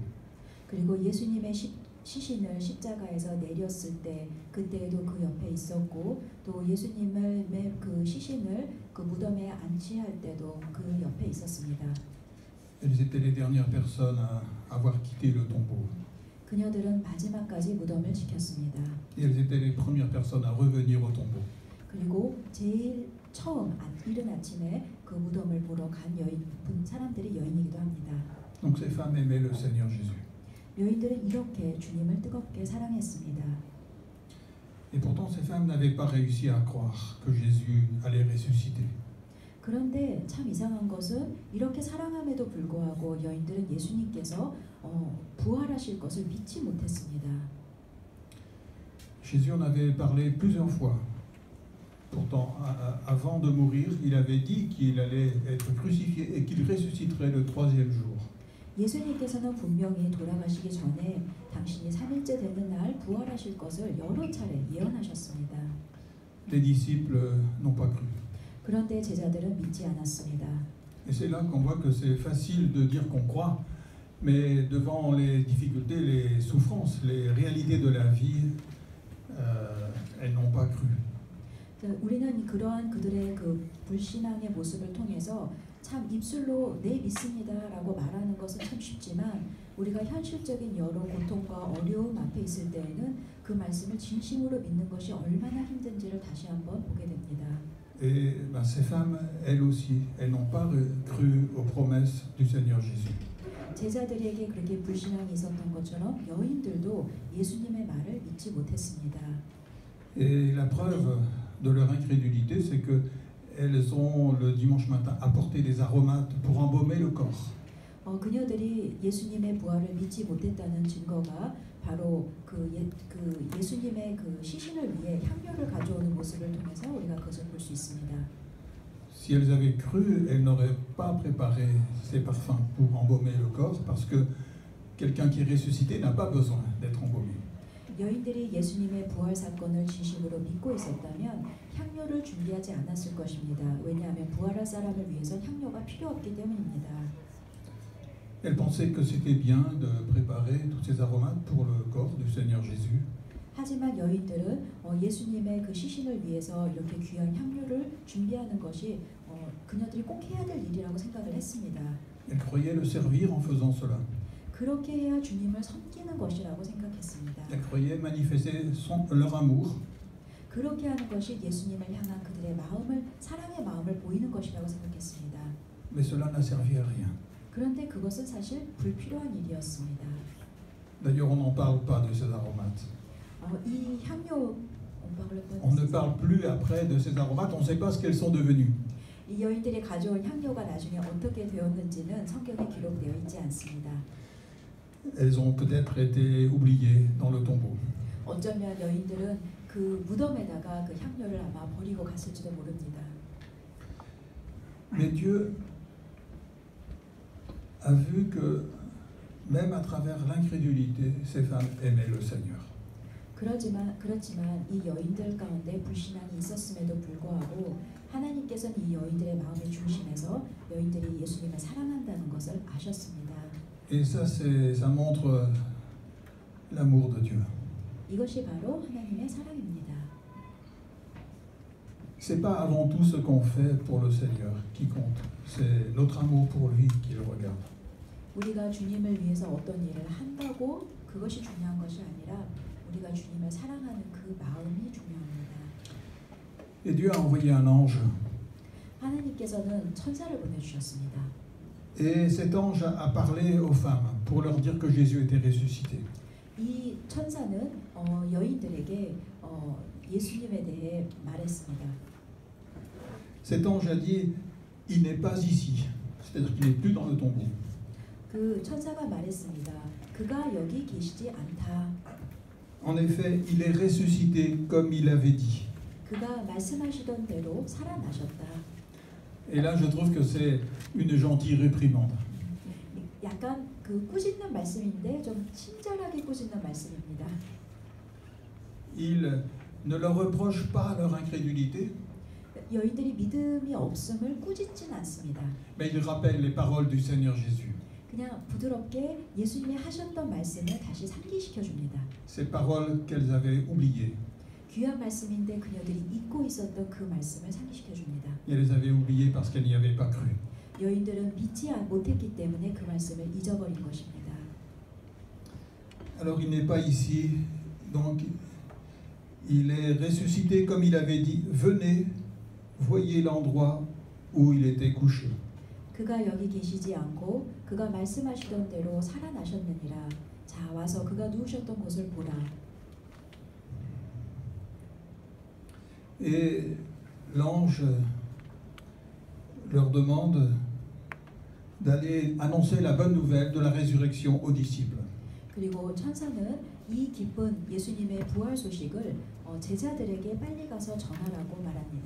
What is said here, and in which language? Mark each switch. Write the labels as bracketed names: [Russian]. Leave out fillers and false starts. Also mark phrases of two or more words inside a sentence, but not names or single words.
[Korean] 그리고 예수님의 시신을 십자가에서 내렸을 때 그때에도 그 옆에 있었고 또 예수님을 그 시신을 그 무덤에 안치할 때도 그 옆에 있었습니다. [French] Elles étaient les dernières personnes à avoir quitté le tombeau. [Korean] 그녀들은 마지막까지 무덤을 지켰습니다. [French] Et elles étaient les premières personnes à revenir au tombeau. [Korean] 그리고 제일 처음 이른 아침에 그 무덤을 보러 간 사람들이 여인이기도 합니다. [French] Donc ces femmes aimaient le Seigneur Jésus. [Korean] 여인들은 이렇게 주님을 뜨겁게 사랑했습니다. [French] Et pourtant ces femmes n'avaient pas réussi à croire que Jésus allait ressusciter. [Korean] 그런데 참 이상한 것은 이렇게 사랑함에도 불구하고 여인들은 예수님께서 부활하실 것을 믿지 못했습니다. [French] Jésus en avait parlé plusieurs fois. Pourtant, avant de mourir, il avait dit qu'il allait être crucifié et qu'il ressusciterait le 3e jour. [Korean] 예수님께서는 분명히 돌아가시기 전에 당신이 3일째 되는 날 부활하실 것을 여러 차례 예언하셨습니다. [French] Les disciples n'ont pas cru. [Korean] 그런데 제자들은 믿지 않았습니다. [French] Et c'est là qu'on voit que c'est facile de dire qu'on croit, mais devant les difficultés, les souffrances, les réalités de la vie, elles n'ont pas cru. [Korean] 우리는 그러한 그들의 그 불신앙의 모습을 통해서 참 입술로 네 믿습니다라고 말하는 것은 참 쉽지만 우리가 현실적인 여러 고통과 어려움 앞에 있을 때에는 그 말씀을 진심으로 믿는 것이 얼마나 힘든지를 다시 한번 보게 됩니다. [French] Et ces femmes, elles aussi, elles n'ont pas cru aux promesses du Seigneur Jésus. [Korean] 제자들에게 그렇게 불신앙이 있었던 것처럼 여인들도 예수님의 말을 믿지 못했습니다. [French] Et la preuve de leur incrédulité, c'est que elles ont le dimanche matin apporté des aromates pour embaumer le corps. [Korean] 그녀들이 예수님의 부활을 믿지 못했다는 증거가 바로 예수님의 그 시신을 위해 향료를 가져오는 모습을 통해서 우리가 그것을 볼 수 있습니다. [French] Si elles avaient cru, elles n'auraient pas préparé ces parfums pour embaumer le corps, parce que quelqu'un qui est ressuscité n'a pas besoin d'être embaumé. [Korean] 여인들이 예수님의 부활 사건을 진심으로 믿고 있었다면 향료를 준비하지 않았을 것입니다. 왜냐하면 부활할 사람을 위해서 향료가 필요 없기 때문입니다. [French] Elles pensaient que c'était bien de préparer tous ces aromates pour le corps du Seigneur Jésus. [Korean] 하지만 여인들은 예수님의 그 시신을 위해서 이렇게 귀한 향료를 준비하는 것이 그녀들이 꼭 해야 될 일이라고 생각을 했습니다. [French] Elles croyaient le servir en faisant cela. [Korean] 그렇게 해야 주님을 섬기는 것이라고 생각했습니다. [French] Elles croyaient manifester leur amour. [Korean] 그렇게 하는 것이 예수님을 향한 그들의 마음을 사랑의 마음을 보이는 것이라고 생각했습니다. [French] Mais cela n'a servi à rien. [Korean] 그런데 그것은 사실 불필요한 일이었습니다. [French] D'ailleurs, on n'en parle pas de ces aromates. [Korean] 이 향료 [French] On ne parle plus après de ces aromates, on ne sait pas ce qu'elles sont devenues. [Korean] 이 여인들이 가져온 향료가 나중에 어떻게 되었는지는 성경에 기록되어 있지 않습니다. [French] Elles ont peut-être été oubliées dans le tombeau. [Korean] 어쩌면 여인들은 그 무덤에다가 그 향료를 아마 버리고 갔을지도 모릅니다. [French] Mais Dieu a vu que même à travers l'incrédulité, ces femmes aimaient le Seigneur. [Korean] 그렇지만 이 여인들 가운데 불신앙이 있었음에도 불구하고 하나님께서는 이 여인들의 마음의 중심에서 여인들이 예수님을 사랑한다는 것을 아셨습니다. [French] Et ça montre l'amour de Dieu. [Korean] 이것이 바로 하나님의 사랑입니다. [French] C'est pas avant tout ce qu'on fait pour le Seigneur qui compte. C'est notre amour pour lui qu'il regarde. [Korean] 우리가 주님을 위해서 어떤 일을 한다고 그것이 중요한 것이 아니라 우리가 주님을 사랑하는 그 마음이 중요합니다. [French] Et Dieu a envoyé un ange. [Korean] 하나님께서는 천사를 보내주셨습니다. [French] Et cet ange a parlé aux femmes pour leur dire que Jésus était ressuscité. [Korean] 이 천사는 여인들에게 예수님에 대해 말했습니다. [French] Cet ange a dit, il n'est pas ici. C'est-à-dire qu'il n'est plus dans le tombeau. [Korean] 그 천사가 말했습니다. 그가 여기 계시지 않다. [French] En effet, il est ressuscité comme il avait dit. [Korean] 그가 말씀하시던 대로 살아나셨다. [French] Et là, je trouve que c'est une gentille réprimande. [Korean] 약간 그 꾸짖는 말씀인데 좀 친절하게 꾸짖는 말씀입니다. [French] Il ne leur reproche pas leur incrédulité, [Korean] 여인들이 믿음이 없음을 꾸짖진 않습니다. [French] mais il rappelle les paroles du Seigneur Jésus. [Korean] 그냥 부드럽게 예수님이 하셨던 말씀을 다시 상기시켜 줍니다. [French] Ces paroles qu'elles avaient oubliées. [Korean] 귀한 말씀인데 그녀들이 잊고 있었던 그 말씀을 상기시켜 줍니다. [French] Et elles les avaient oubliées parce qu'elles n'y avaient pas cru. [Korean] 여인들은 믿지 못했기 때문에 그 말씀을 잊어버린 것입니다. [French] Alors il n'est pas ici, donc il est ressuscité comme il avait dit. Venez, voyez l'endroit où il était couché. [Korean] 그가 여기 계시지 않고 그가 말씀하시던 대로 살아나셨느니라. 자, 와서 그가 누우셨던 곳을 보라. [French] Et l'ange leur demande d'aller annoncer la bonne nouvelle de la résurrection aux disciples. [Korean] 그리고 천사는 이 기쁜 예수님의 부활 소식을 제자들에게 빨리 가서 전하라고 말합니다.